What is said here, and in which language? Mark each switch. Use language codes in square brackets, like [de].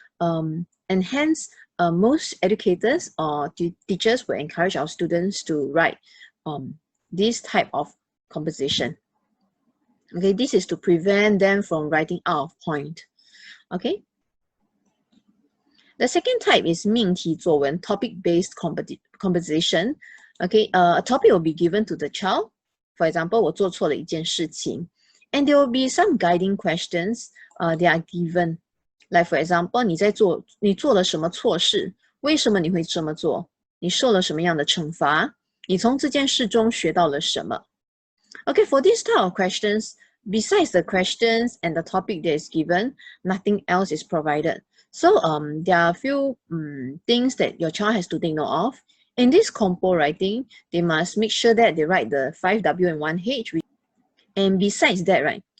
[en] And hence, most educators or teachers will encourage our students to write this type of composition. Okay, this is to prevent them from writing out of point. Okay. The second type is 命题作文, topic-based composition. Okay, a topic will be given to the child. For example, [zh] 我做错了一件事情. [en] And there will be some guiding questions they are given. [zh] Like for example, 你做了什么错事?为什么你会这么做? 你受了什么样的惩罚?你从这件事中学到了什么? [en] Okay, for this type of questions, besides the questions and the topic that is given, nothing else is provided. So there are a few things that your child has to take note of. In this compo writing, they must make sure that they write the 5W and 1H. And besides that, right,